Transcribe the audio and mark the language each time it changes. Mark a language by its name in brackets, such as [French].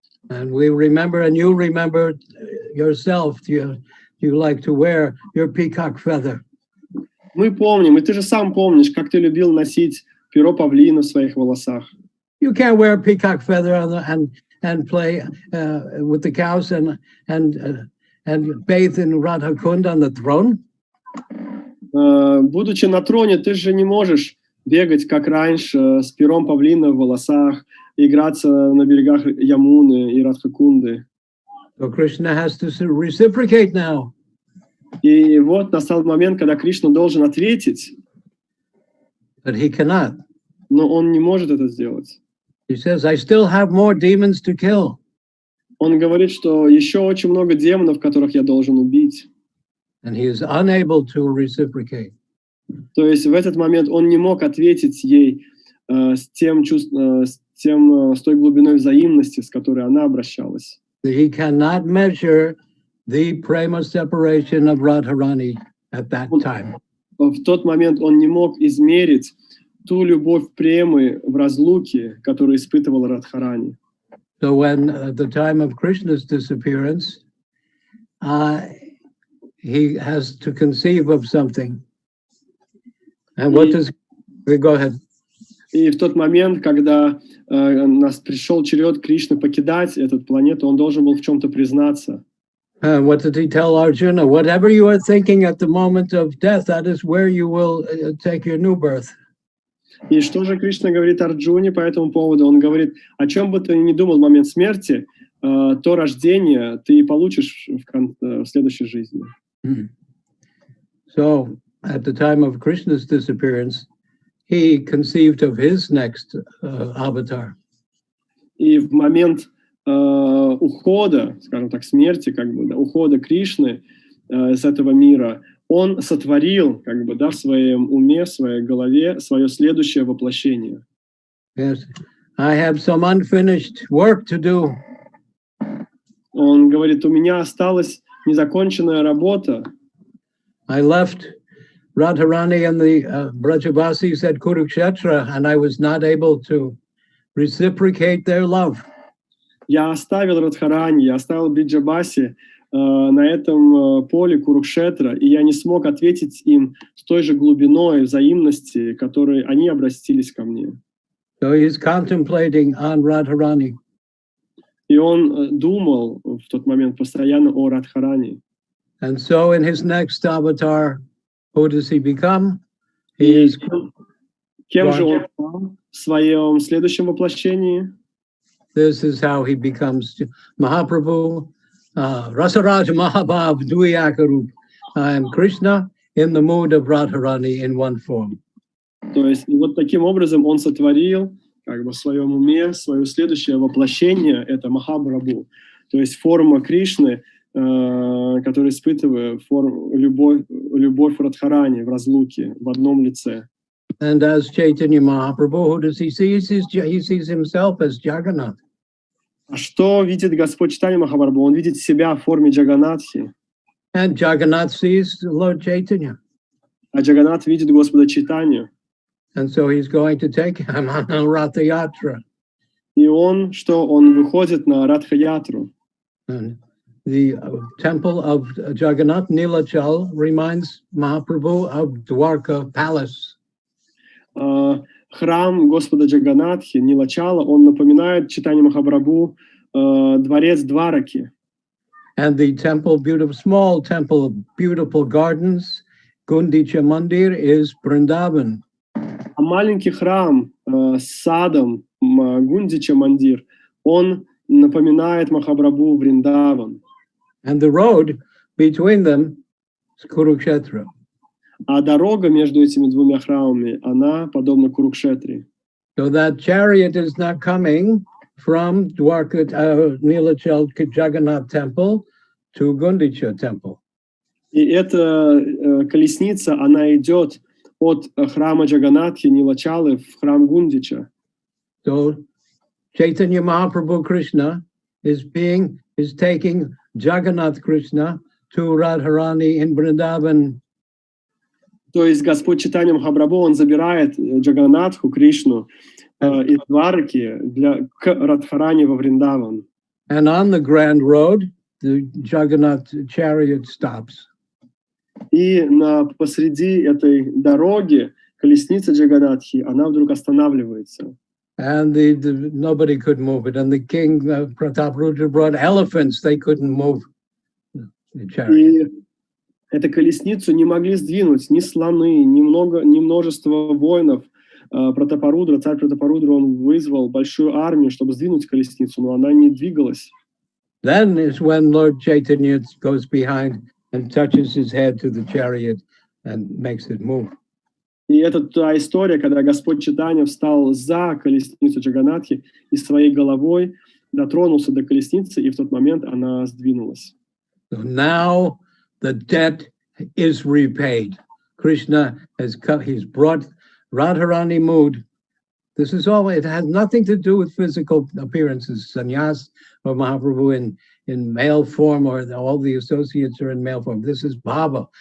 [English] And we remember, and you remember yourself, you like to wear your peacock feather. [Russian] Мы помним, и ты же сам помнишь, как ты любил носить перо павлина в своих волосах. [English] You can't wear a peacock feather and play with the cows and bathe in Radha Kund on the throne. [Russian] Будучи на троне, ты же не можешь бегать, как раньше, с пером павлина в волосах, играться на берегах Ямуны и Радхакунды. [English] So Krishna has to reciprocate now. [Russian] И вот настал момент, когда Кришна должен ответить. [English] But he cannot. [Russian] Но он не может это сделать. [English] He says, I still have more demons to kill. [Russian] Он говорит, что еще очень много демонов, которых я должен убить. [English] And he is unable to reciprocate. [Russian] То есть в этот момент он не мог ответить ей с той глубиной взаимности, с которой она обращалась. [English] He cannot measure the prema separation of Radharani at that time. [Russian] В тот момент он не мог измерить ту любовь премы в разлуке, которую испытывал Радхарани. [English] So when at the time of Krishna's disappearance, he has to conceive of something. And what does... Go ahead. [Russian] И в тот момент, когда пришел черед Кришны покидать эту планету, он должен был в чем-то признаться. [English] What did he tell Arjuna? Whatever you are thinking at the moment of death, that is where you will take your new birth. [Russian] И что же Кришна говорит Арджуне по этому поводу? Он говорит: о чем бы ты ни думал в момент смерти, то рождение ты и получишь в следующей жизни. [English] So, at the time of Krishna's disappearance, he conceived of his next avatar. [Russian] И в момент ухода, скажем так, смерти, ухода Кришны с этого мира, он сотворил, в своем уме, в своей голове свое следующее воплощение. [English] Yes, I have some unfinished work to do. [Russian] Он говорит: у меня осталась незаконченная работа. [English] I left Radharani and the Brajavasis at Kurukshetra, and I was not able to reciprocate their love. [Russian] Я оставил Радхарани, я оставил Бриджабаси на этом поле Курукшетра, и я не смог ответить им с той же глубиной взаимности, которой они обратились ко мне. [English] So he's contemplating on Radharani. [Russian] И он думал в тот момент постоянно о Радхарани. [English] And so in his next avatar, who does he become? [Russian] И кем же он стал в своем следующем воплощении? [English] This is how he becomes Mahaprabhu, Rasaraj Mahabhav Dvayakarup. I am Krishna in the mood of Radharani in one form. [Russian] То есть вот таким образом он сотворил в своем уме свое следующее воплощение, это Махапрабху. То есть форма Кришны, который испытывает любовь Радхарани в разлуке, в одном лице. [English] And as Chaitanya Mahaprabhu, who does he see? He sees himself as Jagannath. [Russian] А что видит Господь Чайтанья Махапрабху? Он видит себя в форме Джаганатхи. [English] And Jagannath sees Lord Chaitanya. [Russian] А Джаганнат видит Господа Чайтанью. [English] And so he's going to take him on a Ratha Yatra. [Russian] И он выходит на Радха-ятру. [English] And the temple of Jagannath, Nilachal, reminds Mahaprabhu of Dwarka Palace. [Russian] Храм Господа Джаганатхи, Нилачала, он напоминает Чайтанья Махапрабху дворец Двараки. [English] And the temple, beautiful, small temple, beautiful gardens, Gundicha Mandir is Vrindavan. [Russian] А маленький храм с садом Гундича Мандир, он напоминает Махапрабху Вриндаван. [English] And the road between them is Kurukshetra. [Russian] А дорога между этими двумя храмами, она подобна Курукшетре. [English] So that chariot is not coming from Dwarka, Nilachal Jagannath temple to Gundicha temple. [Russian] И эта колесница, она идет от храма Джаганатхи Нилачалы в храм Гундича. [English] So Chaitanya Mahaprabhu Krishna is taking Jagannath Krishna to Radharani in Vrindavan. [Russian] То есть Господь Чайтанья Махапрабху, он забирает Джаганатху Кришну из Двараки к Радхарани во Вриндаван. [English] And on the Grand Road, the Jagannath chariot stops. [Russian] И посреди этой дороги колесница Джаганатхи, она вдруг останавливается. [English] And nobody could move it. And the king, Prataprudra, brought elephants. They couldn't move the chariot. [Russian] И эту колесницу не могли сдвинуть ни слоны, ни множество воинов. Пратапарудра, царь Пратапарудра, он вызвал большую армию, чтобы сдвинуть колесницу, но она не двигалась. [English] Then is when Lord Chaitanya goes behind and touches his head to the chariot and makes it move. [Russian] И это та история, когда Господь Чайтанья встал за колесницу Джаганатхи и своей головой дотронулся до колесницы, и в тот момент она сдвинулась. [English] So now the debt is repaid. Krishna has come, he's brought Radharani mood. This is all, it has nothing to do with physical appearances. Sannyas or Mahaprabhu in male form, or all the associates are in male form. This is bhava.